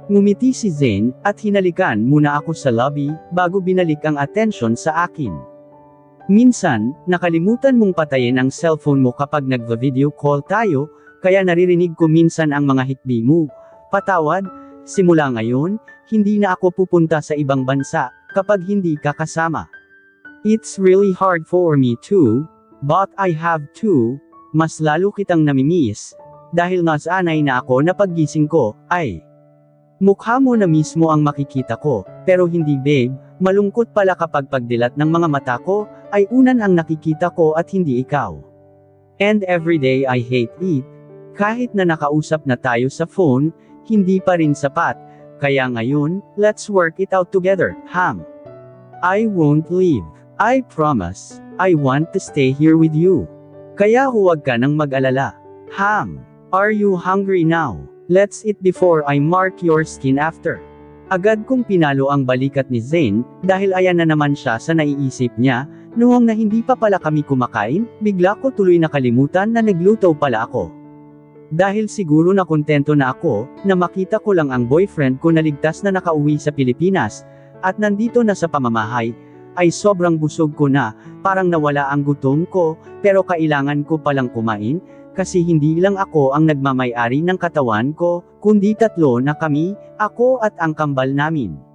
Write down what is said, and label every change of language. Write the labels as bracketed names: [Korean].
[Filipino] Ngumiti si Zane, at hinalikan muna ako sa lobby, bago binalik ang atensyon sa akin. Minsan, nakalimutan mong patayin ang cellphone mo kapag nagva-video call tayo, kaya naririnig ko minsan ang mga hikbi mo. Patawad, simula ngayon, hindi na ako pupunta sa ibang bansa, kapag hindi ka kasama. [English] It's really hard for me too, but I have to. [Filipino] Mas lalo kitang namimiss, dahil nasanay na ako na paggising ko, ay mukha mo na mismo ang makikita ko, pero hindi babe, malungkot pala kapag pagdilat ng mga mata ko, ay unan ang nakikita ko at hindi ikaw. [English] And everyday I hate it, [Filipino] kahit na nakausap na tayo sa phone, hindi pa rin sapat, kaya ngayon, [English] let's work it out together, [Filipino] Ham. [English] I won't leave, I promise, I want to stay here with you. [Filipino] Kaya huwag ka nang mag-alala. [English] Ham, are you hungry now? Let's eat before I mark your skin after. [Filipino] Agad kong pinalo ang balikat ni Zane, dahil ayan na naman siya sa naiisip niya, noong na hindi pa pala kami kumakain, bigla ko tuloy nakalimutan na nagluto pala ako. Dahil siguro na kontento na ako, na makita ko lang ang boyfriend ko na ligtas na nakauwi sa Pilipinas, at nandito na sa pamamahay, ay sobrang busog ko na, parang nawala ang gutom ko, pero kailangan ko palang kumain, kasi hindi lang ako ang nagmamay-ari ng katawan ko, kundi tatlo na kami, ako at ang kambal namin.